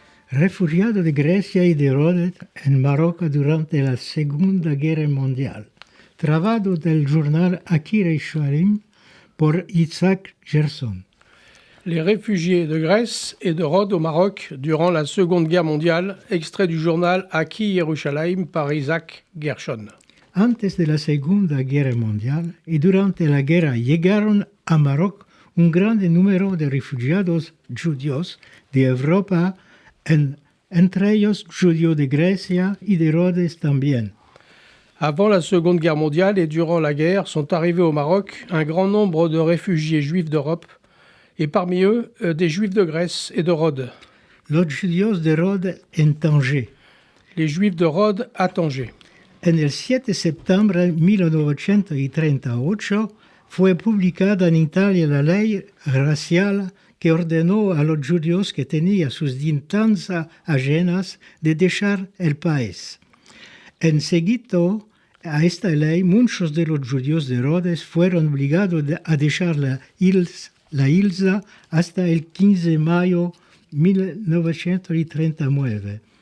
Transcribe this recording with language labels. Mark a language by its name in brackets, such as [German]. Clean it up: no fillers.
[Ladino] Refugiado de Grecia y de Rhodes en Marruecos durante la Segunda Guerra Mundial. Trabajo del journal Aki Yerushalayim por Isaac Gerson. [French] Les réfugiés de Grèce et de Rhodes au Maroc durant la Seconde Guerre mondiale, extrait du journal Aki Yerushalayim par Isaac Gershon. [Ladino] Antes de la Segunda Guerra Mundial y durante la guerra llegaron a Maroc un gran número de refugiados judíos de Europa, entre ellos judíos de Grecia y de Rhodes también. [French] Avant la Seconde Guerre mondiale et durant la guerre sont arrivés au Maroc un grand nombre de réfugiés juifs d'Europe et parmi eux des juifs de Grèce et de Rhodes. [Ladino] Los judíos de Rhodes en Tanger. [French] Les juifs de Rhodes à Tanger. [Ladino] En el 7 de septiembre de 1938 fue publicada en Italia la ley racial que ordenó a los judíos que tenían sus dietanzas ajenas de dejar el país. En seguito a esta ley, muchos de los judíos de Rhodes fueron obligados a dejar la isla hasta el 15 de mayo de 1939.